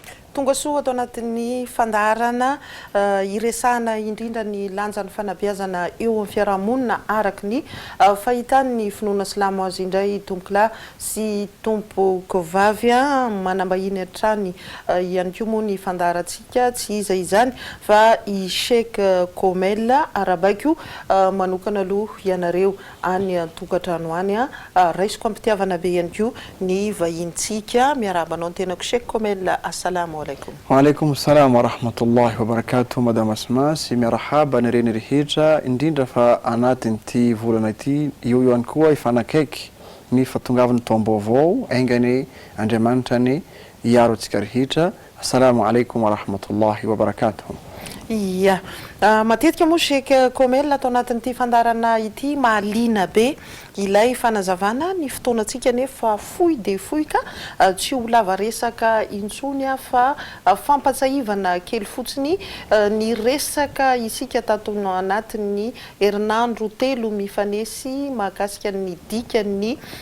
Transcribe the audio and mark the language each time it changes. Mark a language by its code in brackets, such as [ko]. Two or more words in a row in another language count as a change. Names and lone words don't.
[mg] tonga soa atao anatin'ny fandaharana iresahana indrindra ny lanjan'ny fanabeazana eo amin'ny fiarahamonina araky ny fahitan'ny finoana silamo azy indray tompokla sy tompoko vavy manambahiny hatrany ihany koa moa ny fandaharantsika tsy iza izany fa i Sheikh Komel arabaiko manokana aloha ianareo any tokantrano any raisiko ampitiavana be ihany koa ny vahintsika miarabanao ny tenako Sheikh Komel. [ar] السلام عليكم. وعليكم السلام ورحمة الله وبركاته. [mg] Madame Asma, si marahaba na reny rehetra indrindra fa anatin'ity volana ity io ihany koa ifanakaiky ny fatongavana tombovao aingany Andriamanitra ny iaro antsika rehetra. [ar] السلام عليكم ورحمة الله وبركاته. [mg] Ia matetika moa Sheikh Komel atao anatin'ity fandarana ity mahalina be ilay fanazavana ny fotoanantsika nefa fohy de fohy ka tsy ho lava resaka intsony fa fampatsahivana kely fotsiny ny resaka isika tato anatin'ny herinandro telo mifanesy mahakasika ny dikan'ny